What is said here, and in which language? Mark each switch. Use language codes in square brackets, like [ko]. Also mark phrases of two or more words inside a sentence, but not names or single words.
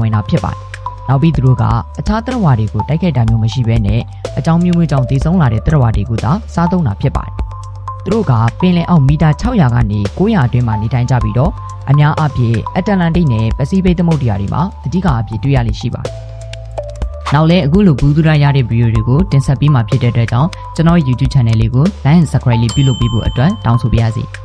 [my] ဝင်တာဖြစ်ပါတယ်။နောက်ပြီးသူတို့ကအခြားသတ္တဝါတွေကိုတိုက်ခိုက်တာမျိုးမရှိဘဲနဲ့အကြောင်းမျိုးမျိုးကြောင့်တည်ဆုံလာတဲ့သတ္တဝါတွေကိုသာစားသုံးတာဖြစ်ပါတယ်။သူတို့ကပင်လယ်အောက်မီတာ600ကနေ900အတွင်းမှာနေထိုင်ကြပြီးတော့အများအားဖြင့်အတ္တလန္တိတ်နဲ့ပစိဖိတ်သမုဒ္ဒရာတွေမှာအဓိကအဖြစ်တွေ့ရလိမ့်ရှိပါတယ်။နောက်လည်းအခုလိုဘူးသူရရတဲ့ဗီဒီယိုတွေကိုတင်ဆက်ပေးမှာဖြစ်တဲ့အတွက်ကြောင့်ကျွန်တော် YouTube channel လေးကို [en] like and subscribe [my] လေးပြုလုပ်ပေးဖို့အတွက်တောင်းဆိုပါရစေ။